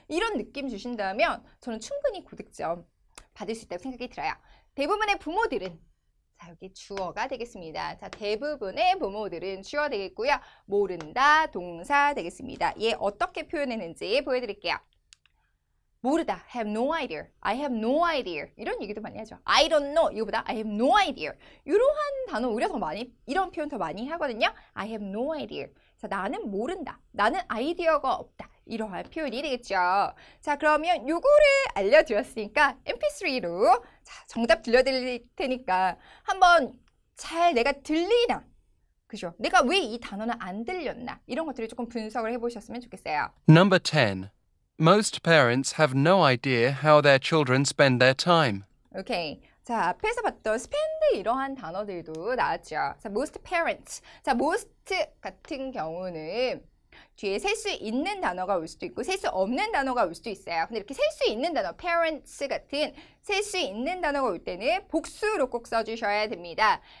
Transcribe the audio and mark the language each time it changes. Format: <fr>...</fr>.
<ko>이런 느낌 주신다면 저는 충분히 고득점 받을 수 있다고 생각이 들어요. 대부분의 부모들은 자, 여기 주어가 되겠습니다. 자, 대부분의 부모들은 주어 되겠고요. 모른다, 동사 되겠습니다. 얘 어떻게 표현했는지 보여드릴게요. 모르다,</ko> <en>have no idea, I have no idea</en> <ko>이런 얘기도 많이 하죠.</ko> <en>I don't know</en> <ko>이거보다</ko> <en>I have no idea</en> <ko>이러한 단어 오히려 더 많이 이런 표현 더 많이 하거든요.</ko> <en>I have no idea.</en> <ko>자, 나는 모른다, 나는 아이디어가 없다 이러한 표현이 되겠죠. 자, 그러면 요거를 알려드렸으니까 mp3로 자, 정답 들려드릴 테니까 한번 잘 내가 들리나 그죠? 내가 왜 이 단어는 안 들렸나 이런 것들을 조금 분석을 해보셨으면 좋겠어요.</ko> <en>Number 10. Most parents have no idea how their children spend their time.</en> <ko>오케이. 자, 앞에서 봤던 spend 이러한 단어들도 나왔죠.</ko> <en>자, most parents.</en> <ko>자, most 같은 경우는 뒤에 셀 수 있는 단어가 올 수도 있고 셀 수 없는 단어가 올 수도 있어요. 근데 이렇게 셀 수 있는 단어, parents 같은 셀 수 있는 단어가 올 때는 복수로 꼭 써주셔야 됩니다.</ko>